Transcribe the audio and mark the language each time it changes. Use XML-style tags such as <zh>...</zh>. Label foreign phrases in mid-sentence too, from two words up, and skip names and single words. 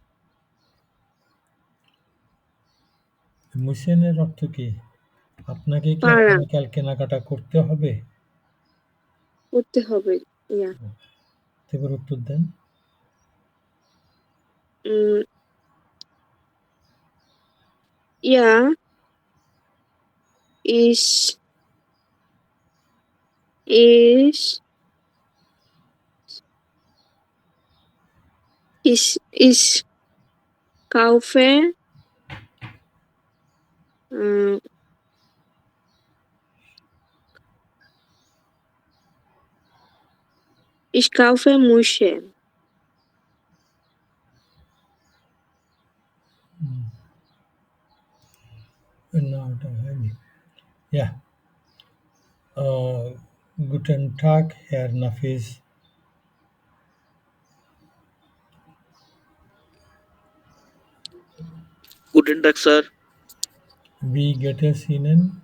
<bn>মুসেনের অর্থ কি? আপনাকে কি পাড়া আগামীকাল কেনাকাটা করতে হবে? করতে হবে। ইয়া এবার উত্তর দেন।</bn> <de>উম, ইয়া ich ich ich kaufe äh, ich kaufe Muscheln.</de> <bn>না, ওটা হয়নি।</bn> <de>Ja, guten Tag, Herr Nafis. Guten Tag, Sir. Wie geht es Ihnen?</de>